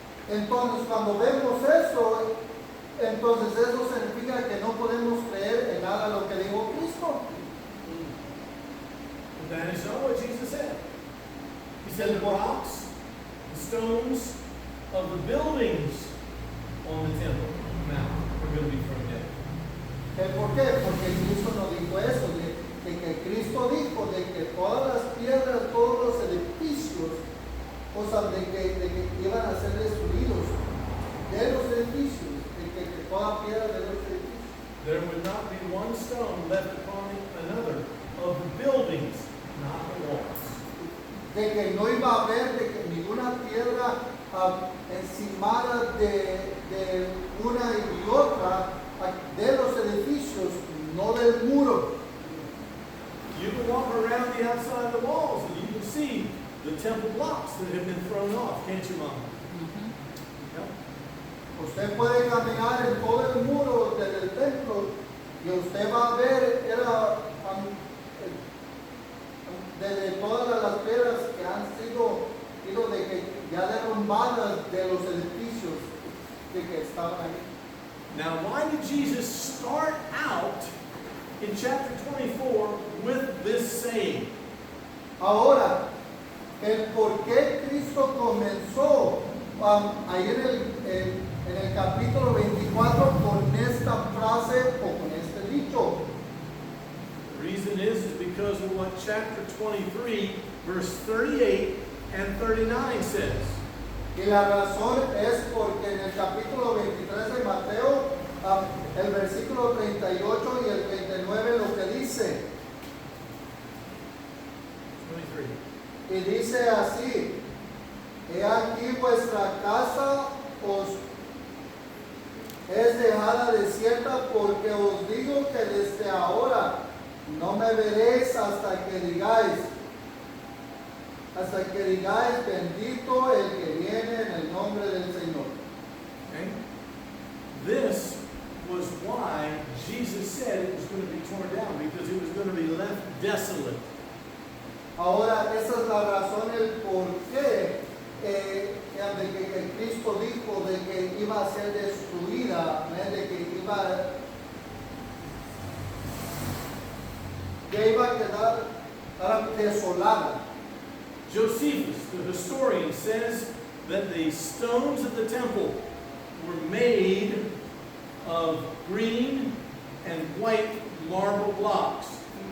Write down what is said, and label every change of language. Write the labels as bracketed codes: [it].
[es] Entonces cuando vemos eso, entonces eso significa que no podemos creer en nada lo que dijo Cristo. [en] But that is not what Jesus said. He said the rocks, the stones of the buildings on the temple mount are going to be thrown down. [es] ¿Por qué? Porque Cristo no dijo eso, de que Cristo dijo de que todas las piedras, todos los edificios, o sea, de que iban a ser destruidos de los edificios, de que toda piedra de los edificios. [en] There would not be one stone left upon another of the buildings, not the walls. [es] De que no iba a haber de que ninguna piedra encimada de una y otra de los edificios, no del muro. [en] You can walk around the outside of the walls and you can see the temple blocks that have been thrown off, can't you, Mom? Yep. [es] Usted puede caminar en todo el muro del templo y usted va a ver de todas las piedras que han sido de que ya derrumbadas de los edificios de que estaban ahí. [en] Now, why did Jesus start out in chapter 24 with this saying? [es] Ahora, el por qué Cristo comenzó ahí en el capítulo 24 con esta frase o con este dicho. [en] The reason is because of what chapter 23, verse 38 and 39 says. [es] Y la razón es porque en el capítulo 23 de Mateo, el versículo 38 y el 39 lo que dice. 23. Y dice así: He aquí vuestra casa os es dejada desierta, porque os digo que desde ahora no me veréis hasta que digáis, bendito el que viene en el nombre del Señor. [en] Okay? This was why Jesus said it was going to be torn down, because it was going to be left desolate. [es] Ahora, esa es la razón, el por qué de que Cristo dijo de que iba a ser destruida, de que iba a quedar desolada. [en] Josephus, the historian, says that the stones of the temple were made of green and white marble blocks.